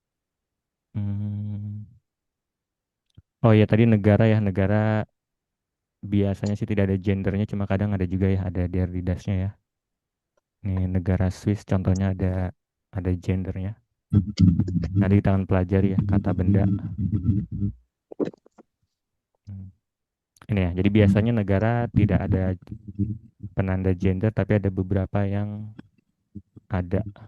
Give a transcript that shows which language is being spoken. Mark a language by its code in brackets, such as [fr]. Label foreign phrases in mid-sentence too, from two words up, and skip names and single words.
[id] Oh ya tadi negara ya, negara biasanya sih tidak ada gendernya, cuma kadang ada juga ya, ada [de] der die das- [id] nya ya. Nih negara Swiss contohnya ada gendernya. Nanti kita akan pelajari ya kata benda. Ini ya, jadi biasanya negara tidak ada penanda gender, tapi ada beberapa yang ada.